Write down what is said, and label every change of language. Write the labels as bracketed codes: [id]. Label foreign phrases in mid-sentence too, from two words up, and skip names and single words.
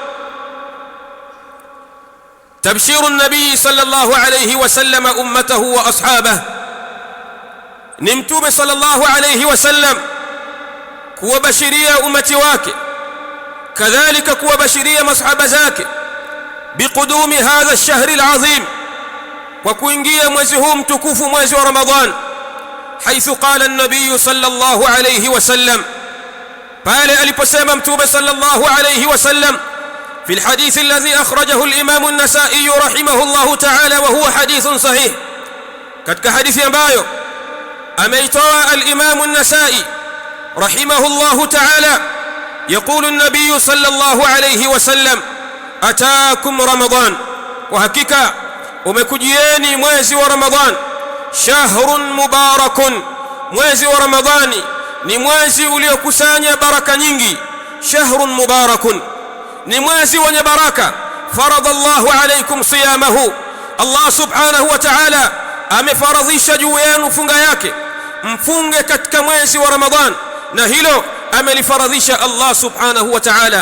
[ar] تبشير النبي صلى الله عليه وسلم أمته وأصحابه, [sw] ni mtume [ar] صلى الله عليه وسلم [sw] kuwabashiria umati wake, kadhalika kuwabashiria masahaba zake [ar] بقدوم هذا الشهر العظيم, [sw] kwa kuingia mwezi huu mtukufu, mwezi wa Ramadhan. [ar] حيث قال النبي صلى الله عليه وسلم, [sw] pale aliposema mtume [ar] صلى الله عليه وسلم في الحديث الذي أخرجه الإمام النسائي رحمه الله تعالى وهو حديث صحيح، [sw] katika hadithi ambayo ameitoa al-Imam an-Nasa'i [ar] رحمه الله تعالى. يقول النبي صلى الله عليه وسلم أتاكم رمضان، وحقيقة [sw] umekujieni mwezi wa Ramadhan. [ar] شهر مبارك, [sw] mwezi wa Ramadhani ni mwezi uliokusanya baraka nyingi. [ar] شهر مبارك, [sw] ni mwezi wenye baraka. [ar] فرض الله عليكم صيامه, [sw] Allah [ar] سبحانه وتعالى [sw] amefaradhisha juu yenu funga yake, mfunge katika mwezi wa Ramadhan, na hilo amelifaradhisha Allah [ar] سبحانه وتعالى.